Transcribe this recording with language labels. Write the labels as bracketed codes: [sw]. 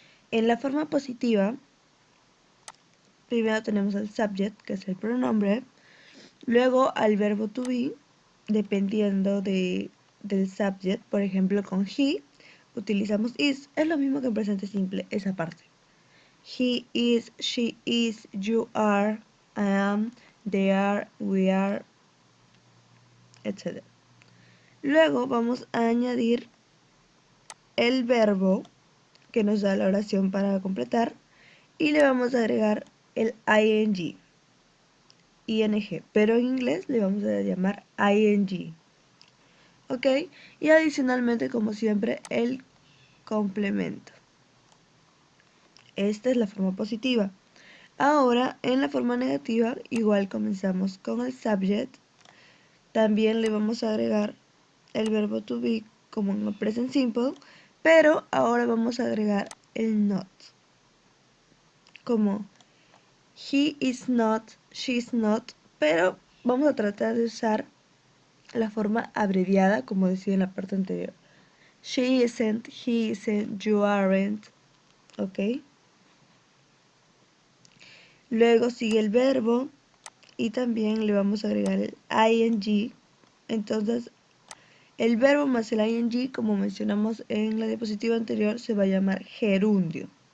[es] En la forma positiva, primero tenemos al subject, que es el pronombre, luego al verbo to be, dependiendo del subject. Por ejemplo, con he utilizamos is, es lo mismo que en presente simple, esa parte. [en] He is, she is, you are, I am, they are, we are, etc. [es] Luego vamos a añadir el verbo que nos da la oración para completar y le vamos a agregar el ing, pero en inglés le vamos a llamar ing. ¿Ok? Y adicionalmente, como siempre, el complemento. Esta es la forma positiva. Ahora, en la forma negativa, igual comenzamos con el subject. También le vamos a agregar el verbo to be como en el present simple, pero ahora vamos a agregar el not. Como [en] he is not, she is not, [es] pero vamos a tratar de usar la forma abreviada, como decía en la parte anterior. [en] She isn't, he isn't, you aren't, ¿ok? [es] Luego sigue el verbo y también le vamos a agregar el ing. Entonces, el verbo más el ing, como mencionamos en la diapositiva anterior, se va a llamar gerundio.